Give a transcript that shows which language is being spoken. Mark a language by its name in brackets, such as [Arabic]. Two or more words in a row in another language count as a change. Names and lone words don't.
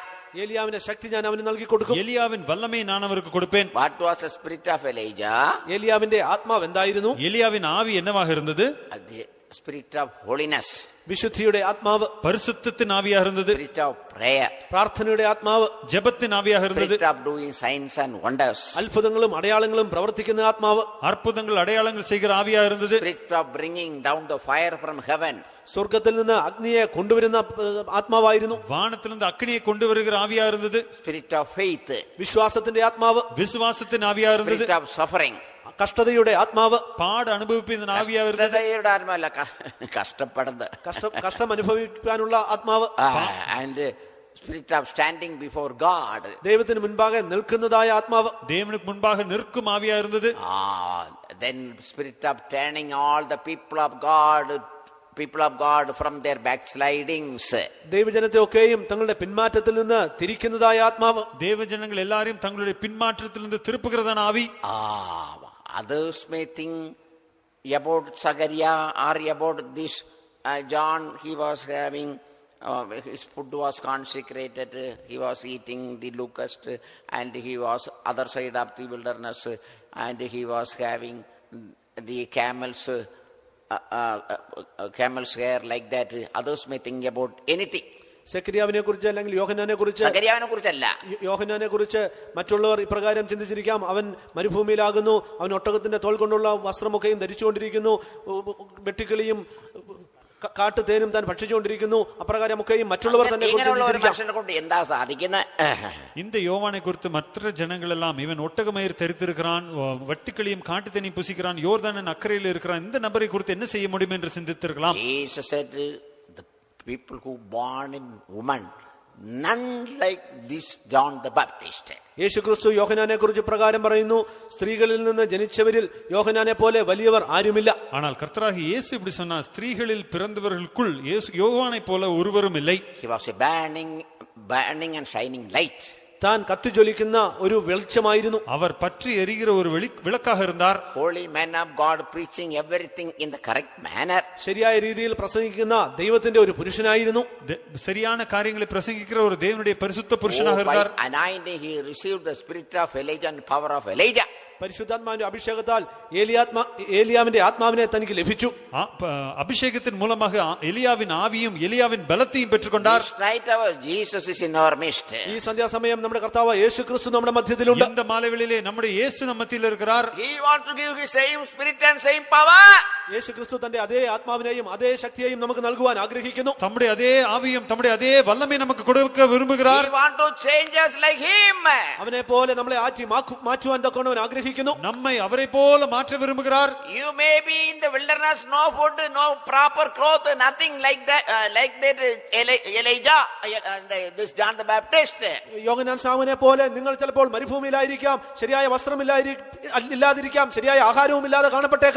[Malayalam] ഏലിയാവിന്റെ ശക്തി ഞാൻ അവന് നൽകി കൊടുക്കും. [Tamil] எலியாவின் வல்லமை நான் அவருக்கு கொடுப்பேன். [English] What was the spirit of Elijah? [Malayalam] ഏലിയാവിന്റെ ആത്മാവ് എന്തായിരുന്നു? [Tamil] எலியாவின் ஆவி என்னவாக இருந்தது? [English] The spirit of holiness. [Malayalam] വിശുദ്ധിയുടെ ആത്മാവ്. [Tamil] பரிசுத்தத்தின் ஆவியாக இருந்தது. [English] Spirit of prayer. [Malayalam] പ്രാർത്ഥനയുടെ ആത്മാവ്. [Tamil] ஜெபத்தின் ஆவியாக இருந்தது. [English] Spirit of doing signs and wonders. [Malayalam] അത്ഭുതങ്ങളും അടയാളങ്ങളും പ്രവർത്തിക്കുന്ന ആത്മാവ്. [Tamil] அற்புதங்கள் அடையாளங்கள் செய்கிற ஆவியாக இருந்தது. [English] Spirit of bringing down the fire from heaven. [Malayalam] സ്വർഗ്ഗത്തിൽ നിന്ന് അഗ്നിയെ കൊണ്ടുവരുന്ന ആത്മാവായിരുന്നു. [Tamil] வானத்திலிருந்து அக்கினியை கொண்டு வருகிற ஆவியா இருந்தது. [English] Spirit of faith. [Malayalam] വിശ്വാസത്തിന്റെ ആത്മാവ്. [Tamil] விசுவாசத்தின் ஆவியா இருந்தது. [English] Spirit of suffering. [Malayalam] കഷ്ടതയുടെ ആത്മാവ്. [Tamil] பாடு அனுபவிப்பின் ஆவியா இருந்தது. [Malayalam] കഷ്ടതയുടെ ആത്മാവല്ല, കഷ്ടപ്പെടുന്നത്, കഷ്ടം അനുഭവിക്കാനുള്ള ആത്മാവ്. [English] And spirit of standing before God. [Malayalam] ദൈവത്തിന് മുൻപാകെ നിൽക്കുന്നതായ ആത്മാവ്. [Tamil] தேவனுக்கு முன்பாக நிற்கும் ஆவியா இருந்தது. [English] Then spirit of turning all the people of God from their backslidings. [Malayalam] ദൈവജനത്തെ ഒക്കെയും തങ്ങളുടെ പിന്മാറ്റത്തിൽ നിന്ന് തിരിക്കുന്നതായ ആത്മാവ്. [Tamil] தேவஜனங்கள் எல்லாரையும் தங்களுடைய பின்மாற்றத்திலிருந்து திருப்புகிறதான ஆவி. [English] Others may think about Zachariah or about this John. He was having his food was consecrated, he was eating the locust, and he was other side of the wilderness, and he was having the camel's hair like that. Others may think about anything. [Malayalam] സെക്കരിയാവിനെ കുറിച്ച് അല്ലെങ്കിൽ യോഹന്നാനെ കുറിച്ചല്ല, യോഹന്നാനെ കുറിച്ച് മറ്റുള്ളവർ ഇപ്രകാരം ചിന്തിച്ചിരിക്കാം, അവൻ മരുഭൂമിയിലാകുന്നു, അവൻ ഒട്ടകത്തിന്റെ തോൾ കൊണ്ടുള്ള വസ്ത്രമൊക്കെയും ധരിച്ചുകൊണ്ടിരിക്കുന്നു, വെട്ടിക്കിളിയും കാട്ടുതേനും താൻ ഭക്ഷിച്ചുകൊണ്ടിരിക്കുന്നു, അപ്രകാരമൊക്കെയും മറ്റുള്ളവർ തന്നെ എന്താ സാധിക്കുന്നത്? [Tamil] இந்த யோவானை குறித்து மற்ற ஜனங்கள் எல்லாம் இவன் ஒட்டகமயிர் தரித்திருக்கிறான், வெட்டுக்கிளியும் காட்டுத்தேனையும் புசிக்கிறான், யோர்தானின் அக்கறையில் இருக்கிறான், இந்த நபரை குறித்து என்ன செய்ய முடியும் என்று சிந்தித்திருக்கலாம். [English] Jesus said, the people who born in woman, none like this John the Baptist. [Malayalam] യേശുക്രിസ്തു യോഹന്നാനെ കുറിച്ച് പ്രകാരം പറയുന്നു, സ്ത്രീകളിൽ നിന്ന് ജനിച്ചവരിൽ യോഹന്നാനെ പോലെ വലിയവർ ആരുമില്ല. [Tamil] ஆனால் கர்த்தராகிய இயேசு இப்படி சொன்னார், ஸ்திரீகளில் பிறந்தவர்களுக்குள் யோவானை போல ஒருவரும் இல்லை. [English] He was a burning and shining light. [Malayalam] താൻ കത്തിജ്വലിക്കുന്ന ഒരു വെളിച്ചമായിരുന്നു. [Tamil] அவர் பற்றி எரிகிற ஒரு விளக்காக இருந்தார். [English] Holy man of God preaching everything in the correct manner. [Malayalam] ശരിയായ രീതിയിൽ പ്രസംഗിക്കുന്ന ദൈവത്തിന്റെ ഒരു പുരുഷനായിരുന്നു. [Tamil] சரியான காரியங்களை பிரசங்கிக்கிற ஒரு தேவனுடைய பரிசுத்த புருஷனாக இருந்தார். [English] By anointing he received the spirit of Elijah and power of Elijah. [Malayalam] പരിശുദ്ധാത്മാവിന്റെ അഭിഷേകത്താൽ ഏലിയാവിന്റെ ആത്മാവിനെ തനിക്ക് ലഭിച്ചു. [Tamil] அபிஷேகத்தின் மூலமாக எலியாவின் ஆவியும் எலியாவின் பலத்தையும் பெற்றுக்கொண்டார். [English] Jesus is in our midst. [Malayalam] ഈ സന്ധ്യാസമയം നമ്മുടെ കർത്താവ് യേശുക്രിസ്തു നമ്മുടെ മധ്യത്തിലുണ്ട്. [Tamil] இந்த மாலைவேளையிலே நம்முடைய இயேசு நம்ம மத்தியில் இருக்கிறார். [English] He wants to give his same spirit and same power. [Malayalam] യേശുക്രിസ്തു തന്റെ അതേ ആത്മാവിനെയും അതേ ശക്തിയെയും നമുക്ക് നൽകുവാൻ ആഗ്രഹിക്കുന്നു. [Tamil] தம்முடைய அதே ஆவியும் தம்முடைய அதே வல்லமை நமக்கு கொடுக்க விரும்புகிறார். [English] He wants to change us like him. [Malayalam] അവനെ പോലെ നമ്മളെ മാറ്റുവാൻ തക്കവണ്ണം ആഗ്രഹിക്കുന്നു. [Tamil] நம்மை அவரை போல மாற்ற விரும்புகிறார். [English] You may be in the wilderness, no food, no proper cloth, nothing like that Elijah, this John the Baptist. [Malayalam] യോഹന്നാൻ സ്നാപകനെ പോലെ നിങ്ങൾ ചിലപ്പോൾ മരുഭൂമിയിലായിരിക്കാം, ശരിയായ വസ്ത്രമില്ലാതിരിക്കാം, ശരിയായ ആഹാരവും ഇല്ലാതെ കാണപ്പെട്ടേക്കാം.